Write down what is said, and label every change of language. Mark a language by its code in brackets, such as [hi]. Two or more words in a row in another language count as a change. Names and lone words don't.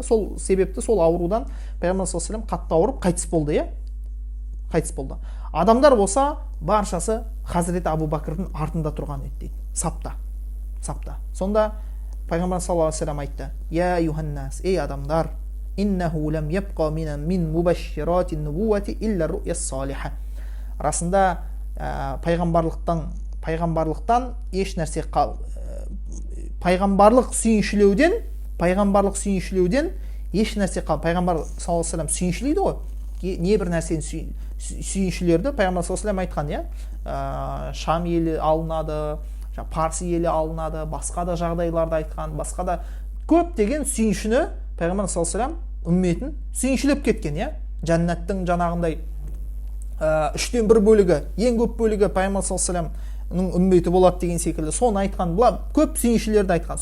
[kk] Сол себепті сол аурудан Пайғамбар [ar] صلى الله عليه وسلم [kk] қатты ауырып қайтыс болды, қайтыс болды. Адамдар болса баршасы Хазіреті Абу Бәкірдің артында тұрған еді дейді. Сапта. Сонда Пайғамбар [ar] صلى الله عليه وسلم [kk] айтты: [ar] يا أيها الناس, [kk] ей адамдар, [ar] إنه لم يبق من مبشرات النبوة إلا الرؤيا الصالحة. [kk] Расында пайғамбарлықтан еш нәрсе пайғамбарлық сүйіншілеуден еш нәрсе пайғамбар [ar] صلى الله عليه وسلم [kk] сүйіншілейді ғой. Не бір нәрсені сүйіншілерді пайғамбар [ar] صلى الله عليه وسلم [kk] айтқан, Шам елі алынады, Парсы елі алынады, басқа да жағдайларды айтқан, басқа да көптеген сүйіншіні пайғамбар [ar] صلى الله عليه وسلم [kk] үмметін сүйіншілеп кеткен, жәннаттың жаңағындай үштен бір бөлігі, ең көп бөлігі пайғамбар саллаллаху алейхи вассаламның үмметі болады деген секілді соны айтқан, көп сүйіншілерді айтқан.